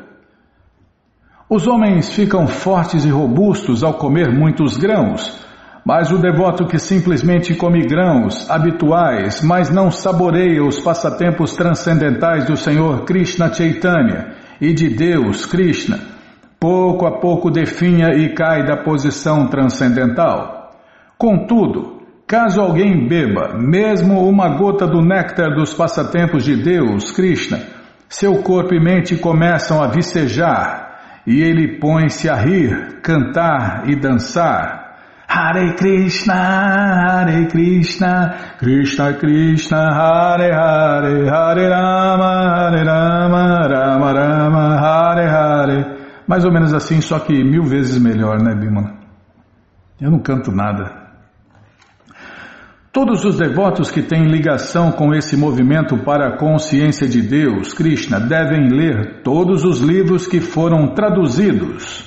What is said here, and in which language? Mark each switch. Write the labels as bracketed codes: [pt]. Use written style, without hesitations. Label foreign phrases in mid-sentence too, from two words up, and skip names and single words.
[pt] Os homens ficam fortes e robustos ao comer muitos grãos, mas o devoto que simplesmente come grãos habituais, mas não saboreia os passatempos transcendentais do Senhor Krishna Chaitanya e de Deus Krishna, pouco a pouco definha e cai da posição transcendental. Contudo, caso alguém beba mesmo uma gota do néctar dos passatempos de Deus, Krishna, seu corpo e mente começam a vicejar e ele põe-se a rir, cantar e dançar. [sa] हरे कृष्ण, कृष्ण कृष्ण, हरे हरे, हरे राम, राम राम, हरे हरे. [pt] Mais ou menos assim, só que 1000 vezes melhor, né, Bimala? Eu não canto nada. Todos os devotos que têm ligação com esse movimento para a consciência de Deus, Krishna, devem ler todos os livros que foram traduzidos.